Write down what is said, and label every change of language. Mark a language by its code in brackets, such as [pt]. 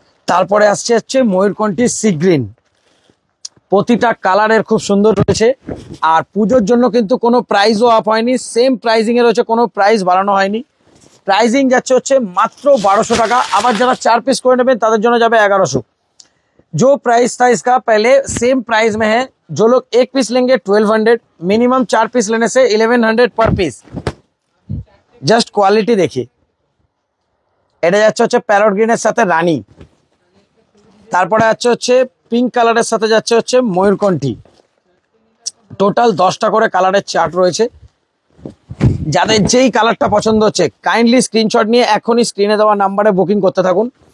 [bn] তারপরে আসছে হচ্ছে ময়ূরকণ্ঠী সি গ্রিন। প্রতিটা কালারের খুব সুন্দর রয়েছে, আর পুজোর জন্য কিন্তু কোনো প্রাইসও আপ হয়নি, সেম প্রাইজিং এ রয়েছে, কোনো প্রাইস বাড়ানো হয়নি। प्राइसिंग যাচ্ছে হচ্ছে মাত্র 1200 টাকা। আবার যারা 4 পিস করে নেবেন তাদের জন্য যাবে 1100। [hi] जो प्राइस था इसका पहले सेम प्राइस में है। जो लोग 1 पीस लेंगे 1200, मिनिमम 4 पीस लेने से 1100 पर पीस। जस्ट क्वालिटी देखिए, [bn] এটা যাচ্ছে হচ্ছে প্যারট গ্রিনের সাথে রানী, তারপরে যাচ্ছে হচ্ছে পিঙ্ক কালারের সাথে যাচ্ছে হচ্ছে ময়ূরকণ্ঠী। টোটাল 10টা করে কালারের চার্ট রয়েছে। যাদের যেই কালারটা পছন্দ হচ্ছে কাইন্ডলি স্ক্রিনশট নিয়ে এখনই স্ক্রিনে দেওয়া নাম্বারে বুকিং করতে থাকুন।